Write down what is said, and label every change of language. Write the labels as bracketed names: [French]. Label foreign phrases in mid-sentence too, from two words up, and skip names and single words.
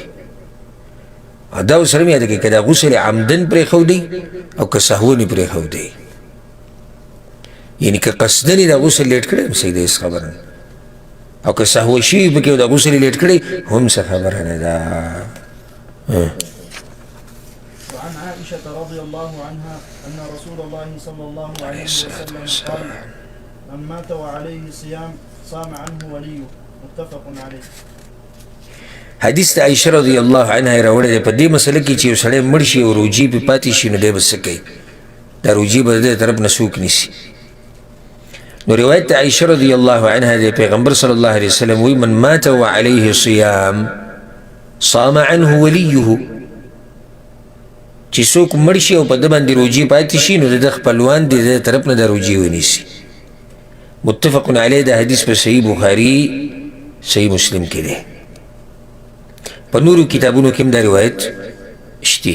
[Pashto] دا ورسره مې یاده کړي که دا غسل عمدن پرېښودی او که سهون یې پرېښودی، یعنې که قصدن یې دا غسل لیټ کړی هم صحیح ده، هېڅ خبره نه، او که سهوه شوي پکې او دا غسل یې لیټ کړی هم څه خبره نه ده. [Arabic] وعن عائشة رضي الله عنها أن رسول الله صلى الله عليه وسلم قال من مات وعليه صيام صام عنه وليه متفق عليه. [Pashto] حدیث د عائشہ [Arabic] رضی الله عنها [Pashto] راوړی دی په دې مسله کې چې یو سړی مړ شي او روجي پې پاتې شي نو دی به څه کوي؟ دا روجي به د دې طرف نه څوک نیسي. نو روایت د عائشہ [Arabic] رضی الله عنها [Pashto] دی پیغمبر [Arabic] صلی الله علیه وسلم [Pashto] وی [Arabic] من مات وعليه صيام صام عنه ولیه، [Pashto] چې څوک مړ شي او په ده باندې روجي پاتې شي نو د ده خپلوان د دې طرف نه دا روجي ونیسي. [Arabic] متفق علیه [Pashto] دا حدیث په صحیح بخاري صحیح مسلم کې دی. په نورو کتابونو کې هم دا روایت شته.